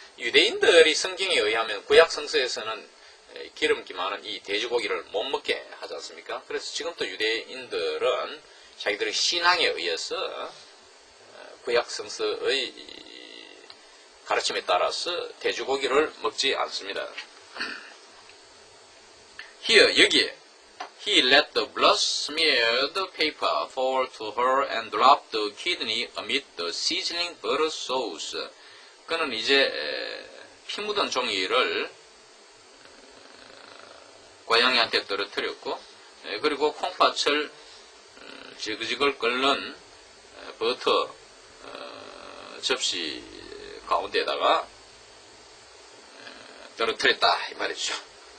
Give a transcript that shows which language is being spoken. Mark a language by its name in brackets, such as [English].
[Korean] 유대인들이 성경에 의하면 구약 성서에서는 기름기 많은 이 돼지고기를 못 먹게 하지 않습니까? 그래서 지금도 유대인들은 자기들의 신앙에 의해서 구약 성서의 가르침에 따라서 돼지고기를 먹지 않습니다. [English] Here, [Korean] 여기에 [English] He let the blood-smeared paper fall to her and dropped the kidney amid the sizzling butter sauce. [Korean] 그는 이제 피 묻은 종이를 고양이한테 떨어뜨렸고, 그리고 콩팥을 지글지글 끓는 버터 접시 가운데에다가 떨어뜨렸다 이 말이죠.